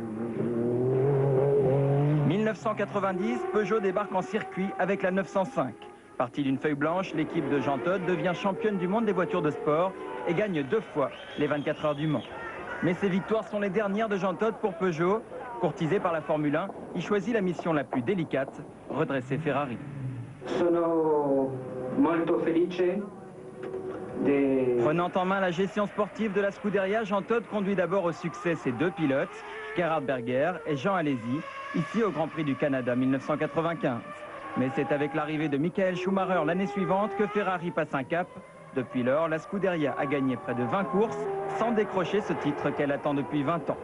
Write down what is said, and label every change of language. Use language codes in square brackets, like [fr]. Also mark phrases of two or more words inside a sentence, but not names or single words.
[fr] 1990, Peugeot débarque en circuit avec la 905. Partie d'une feuille blanche, l'équipe de Jean Todt devient championne du monde des voitures de sport et gagne 2 fois les 24 heures du Mans. Mais ces victoires sont les dernières de Jean Todt pour Peugeot. Courtisé par la Formule 1, il choisit la mission la plus délicate, redresser Ferrari. [it] Sono molto felice [fr] Prenant en main la gestion sportive de la Scuderia, Jean Todt conduit d'abord au succès ses deux pilotes, Gerhard Berger et Jean Alesi, ici au Grand Prix du Canada 1995. Mais c'est avec l'arrivée de Michael Schumacher l'année suivante que Ferrari passe un cap. Depuis lors, la Scuderia a gagné près de 20 courses sans décrocher ce titre qu'elle attend depuis 20 ans.